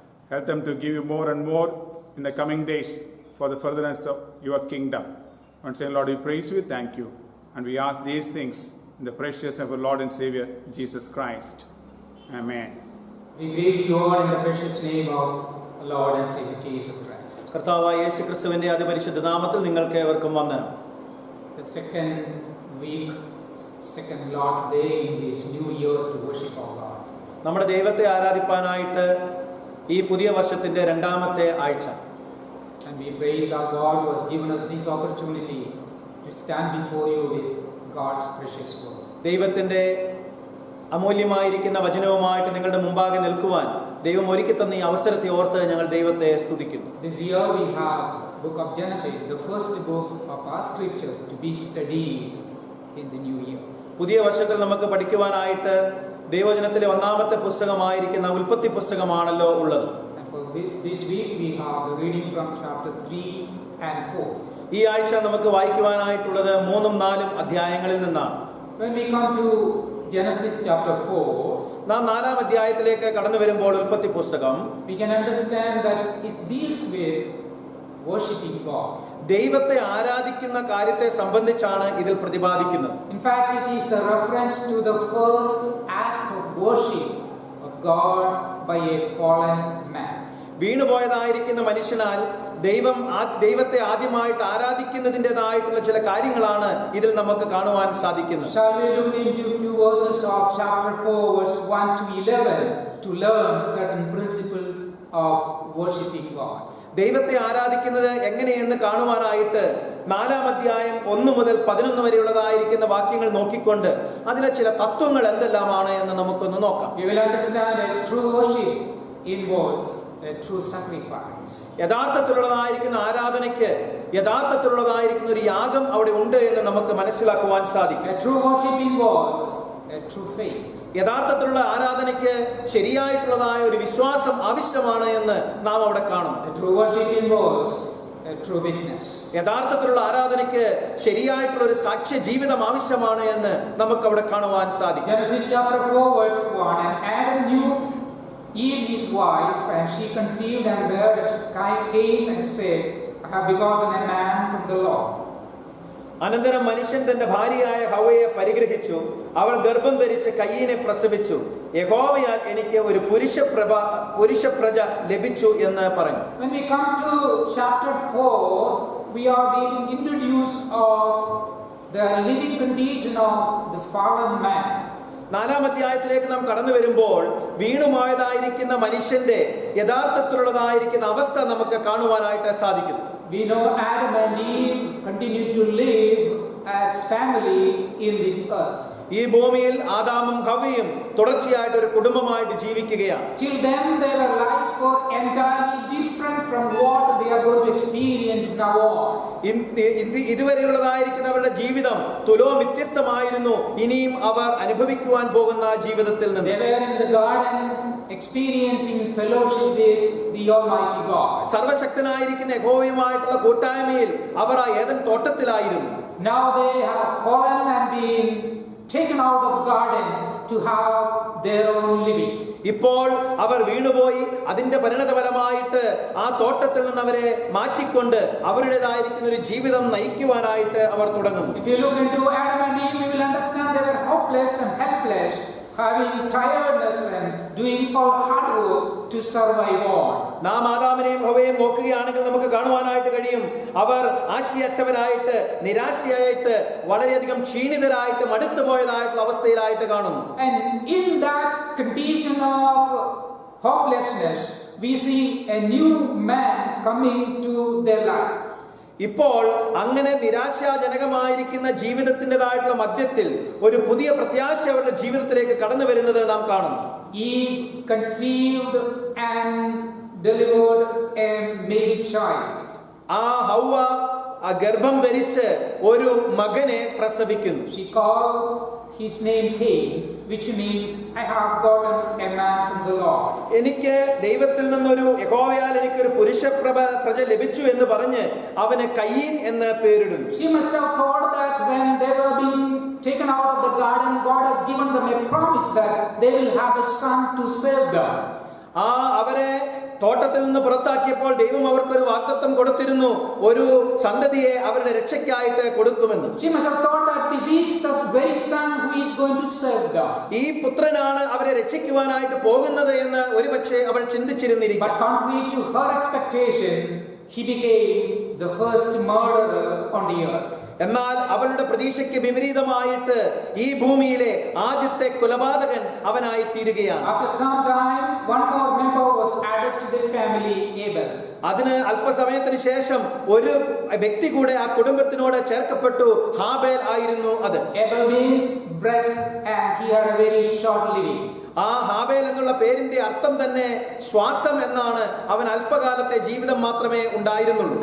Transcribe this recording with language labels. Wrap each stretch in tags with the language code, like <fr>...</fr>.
<en>Help them to give you more and more in the coming days for the furtherance of your kingdom. Once again, Lord, we praise you, thank you. And we ask these things in the precious name of our Lord and Savior, Jesus Christ. Amen. We greet you all in the precious name of our Lord and Savior Jesus Christ.</en> <ml>കർത്താവായ യേശു ക്രിസ്തുവിന്റെ അതിപരിശുദ്ധ നാമത്തിൽ നിങ്ങൾക്ക് ഏവർക്കും വന്ദനം.</ml> <en>The second week, second Lord's Day in this new year to worship our God.</en> <ml>നമ്മുടെ ദൈവത്തെ ആരാധിപ്പാനായിട്ട് ഈ പുതിയ വർഷത്തിന്റെ രണ്ടാമത്തെ ആഴ്ച.</ml> <en>And we praise our God who has given us this opportunity to stand before you with God's precious word.</en> <ml>ദൈവത്തിന്റെ അമൂല്യമായിരിക്കുന്ന വചനവുമായിട്ട് നിങ്ങളുടെ മുമ്പാകെ നിൽക്കുവാൻ ദൈവം ഒരുക്കി തന്ന ഈ അവസരത്തെ ഓർത്ത് ഞങ്ങൾ ദൈവത്തെ സ്തുതിക്കുന്നു.</ml> <en>This year we have book of Genesis, the first book of our scripture to be studied in the new year.</en> <ml>പുതിയ വർഷത്തിൽ നമുക്ക് പഠിക്കുവാനായിട്ട് ദൈവവചനത്തിലെ ഒന്നാമത്തെ പുസ്തകമായിരിക്കുന്ന ഉൽപ്പത്തി പുസ്തകമാണല്ലോ ഉള്ളത്.</ml> <en>And for this week we have the reading from chapter 3 and 4.</en> <ml>ഈ ആഴ്ച നമുക്ക് വായിക്കുവാനായിട്ടുള്ളത് 3ഉം 4ഉം അധ്യായങ്ങളിൽ നിന്നാണ്.</ml> <en>When we come to Genesis chapter 4,</en> <ml>നാം 4ാം അധ്യായത്തിലേക്ക് കടന്നു വരുമ്പോൾ ഉൽപ്പത്തി പുസ്തകം</ml> <en>we can understand that it deals with worshiping God.</en> <ml>ദൈവത്തെ ആരാധിക്കുന്ന കാര്യത്തെ സംബന്ധിച്ചാണ് ഇതിൽ പ്രതിപാദിക്കുന്നത്.</ml> <en>In fact, it is the reference to the first act of worship of God by a fallen man.</en> <ml>വീണുപോയതായിരിക്കുന്ന മനുഷ്യനാൽ ദൈവത്തെ ആദ്യമായിട്ട് ആരാധിക്കുന്നതിൻ്റെതായിട്ടുള്ള ചില കാര്യങ്ങളാണ് ഇതിൽ നമുക്ക് കാണുവാൻ സാധിക്കുന്നത്.</ml> <en>Shall we look into a few verses of chapter 4, verse 1 to 11 to learn certain principles of worshiping God?</en> <ml>ദൈവത്തെ ആരാധിക്കുന്നത് എങ്ങനെയെന്ന് കാണുവാനായിട്ട് 4ാം അധ്യായം 1 മുതൽ 11 വരെയുള്ളതായിരിക്കുന്ന വാക്യങ്ങൾ നോക്കിക്കൊണ്ട് അതിലെ ചില തത്വങ്ങൾ എന്തെല്ലാമാണ് എന്ന് നമുക്കൊന്ന് നോക്കാം.</ml> <en>We will understand that true worship involves a true sacrifice.</en> <ml>യഥാർത്ഥത്തിലുള്ളതായിരിക്കുന്ന ആരാധനയ്ക്ക് യഥാർത്ഥത്തിലുള്ളതായിരിക്കുന്ന ഒരു യാഗം അവിടെ ഉണ്ട് എന്ന് നമുക്ക് മനസ്സിലാക്കുവാൻ സാധിക്കും.</ml> <en>A true worship involves a true faith.</en> <ml>യഥാർത്ഥത്തിലുള്ള ആരാധനയ്ക്ക് ശരിയായിട്ടുള്ളതായ ഒരു വിശ്വാസം ആവശ്യമാണ് എന്ന് നാം അവിടെ കാണും.</ml> <en>A true worship involves a true witness.</en> <ml>യഥാർത്ഥത്തിലുള്ള ആരാധനയ്ക്ക് ശരിയായിട്ടുള്ള ഒരു സാക്ഷ്യ ജീവിതം ആവശ്യമാണ് എന്ന് നമുക്ക് അവിടെ കാണുവാൻ സാധിക്കും.</ml> <en>Genesis chapter 4 verse 1, and Adam knew Eve his wife, and she conceived and bare came and said, I have begotten a man from the Lord.</en> <ml>അനന്തരം മനുഷ്യൻ തന്റെ ഭാര്യയായ ഹവ്വയെ പരിഗ്രഹിച്ചു, അവൾ ഗർഭം ധരിച്ച് കയ്യീനെ പ്രസവിച്ചു, യഹോവയാൽ എനിക്ക് ഒരു പുരുഷപ്രജ ലഭിച്ചു എന്ന് പറഞ്ഞു.</ml> <en>When we come to chapter 4, we are being introduced of the living condition of the fallen man.</en> <ml>4ാം അധ്യായത്തിലേക്ക് നാം കടന്നു വരുമ്പോൾ വീണുപോയതായിരിക്കുന്ന മനുഷ്യന്റെ യഥാർത്ഥത്തിലുള്ളതായിരിക്കുന്ന അവസ്ഥ നമുക്ക് കാണുവാനായിട്ട് സാധിക്കും.</ml> <en>We know Adam and Eve continued to live as family in this earth.</en> <ml>ഈ ഭൂമിയിൽ ആദാമും ഹവ്വയും തുടർച്ചയായിട്ട് ഒരു കുടുംബമായിട്ട് ജീവിക്കുകയാണ്.</ml> <en>Till then their life was entirely different from what they are going to experience now on.</en> <ml>ഇതുവരെയുള്ളതായിരിക്കുന്നവരുടെ ജീവിതം തുലോം വ്യത്യസ്തമായിരുന്നു ഇനിയും അവർ അനുഭവിക്കുവാൻ പോകുന്ന ജീവിതത്തിൽ നിന്ന്.</ml> <en>They were in the garden experiencing fellowship with the Almighty God.</en> <ml>സർവശക്തനായിരിക്കുന്ന യഹോവയുമായിട്ടുള്ള കൂട്ടായ്മയിൽ അവർ ആ Eden തോട്ടത്തിലായിരുന്നു.</ml> <en>Now they have fallen and been taken out of garden to have their own living.</en> <ml>ഇപ്പോൾ അവർ വീണുപോയി. അതിന്റെ പരിണതഫലമായിട്ട് ആ തോട്ടത്തിൽ നിന്ന് അവരെ മാറ്റിക്കൊണ്ട് അവരുടേതായിരിക്കുന്ന ഒരു ജീവിതം നയിക്കുവാനായിട്ട് അവർ തുടങ്ങുന്നു.</ml> <en>If you look into Adam and Eve, you will understand they were hopeless and helpless, having tiredness and doing all hard work to survive on.</en> <ml>നാം ആദാമിനെയും ഹവ്വയെയും നോക്കുകയാണെങ്കിൽ നമുക്ക് കാണുവാനായിട്ട് കഴിയും, അവർ ആശയറ്റവരായിട്ട് നിരാശയായിട്ട് വളരെയധികം ക്ഷീണിതരായിട്ട് മടുത്തുപോയതായിട്ടുള്ള അവസ്ഥയിലായിട്ട് കാണുന്നു.</ml> <en>And in that condition of hopelessness, we see a new man coming to their life.</en> <ml>ഇപ്പോൾ അങ്ങനെ നിരാശാജനകമായിരിക്കുന്ന ജീവിതത്തിൻ്റെതായിട്ടുള്ള മധ്യത്തിൽ ഒരു പുതിയ പ്രത്യാശ അവരുടെ ജീവിതത്തിലേക്ക് കടന്നു വരുന്നത് നാം കാണുന്നു.</ml> <en>Eve conceived and delivered a male child.</en> <ml>ആ ഹവ്വ ഗർഭം ധരിച്ച് ഒരു മകനെ പ്രസവിക്കുന്നു.</ml> <en>She called his name Cain, which means I have gotten a man from the Lord.</en> <ml>എനിക്ക് ദൈവത്തിൽ നിന്നൊരു യഹോവയാൽ എനിക്കൊരു പുരുഷ പ്രജ ലഭിച്ചു എന്ന് പറഞ്ഞ് അവന് കയീൻ എന്ന് പേരിടുന്നു.</ml> <en>She must have thought that when they were being taken out of the garden, God has given them a promise that they will have a son to save them.</en> <ml>അവരെ തോട്ടത്തിൽ നിന്ന് പുറത്താക്കിയപ്പോൾ ദൈവം അവർക്കൊരു വാഗ്ദത്തം കൊടുത്തിരുന്നു, ഒരു സന്തതിയെ അവരുടെ രക്ഷയ്ക്കായിട്ട് കൊടുക്കുമെന്ന്.</ml> <en>She must have thought that this is the very son who is going to save them.</en> <ml>ഈ പുത്രനാണ് അവരെ രക്ഷിക്കുവാനായിട്ട് പോകുന്നത് എന്ന് ഒരുപക്ഷെ അവൾ ചിന്തിച്ചിരുന്നിരിക്കും.</ml> <en>But contrary to her expectation, he became the first murderer on the earth.</en> <ml>എന്നാൽ അവളുടെ പ്രതീക്ഷയ്ക്ക് വിപരീതമായിട്ട് ഈ ഭൂമിയിലെ ആദ്യത്തെ കൊലപാതകൻ അവനായി തീരുകയാണ്.</ml> <en>After some time, one more member was added to the family, Abel.</en> <ml>അതിന് അല്പസമയത്തിന് ശേഷം ഒരു വ്യക്തി കൂടെ ആ കുടുംബത്തിനോട് ചേർക്കപ്പെട്ടു. ഹാബേൽ ആയിരുന്നു അത്.</ml> <en>Abel means breath, and he had a very short living.</en> <ml>ആ ഹാബേൽ എന്നുള്ള പേരിന്റെ അർത്ഥം തന്നെ ശ്വാസം എന്നാണ്. അവൻ അല്പകാലത്തെ ജീവിതം മാത്രമേ ഉണ്ടായിരുന്നുള്ളൂ.</ml>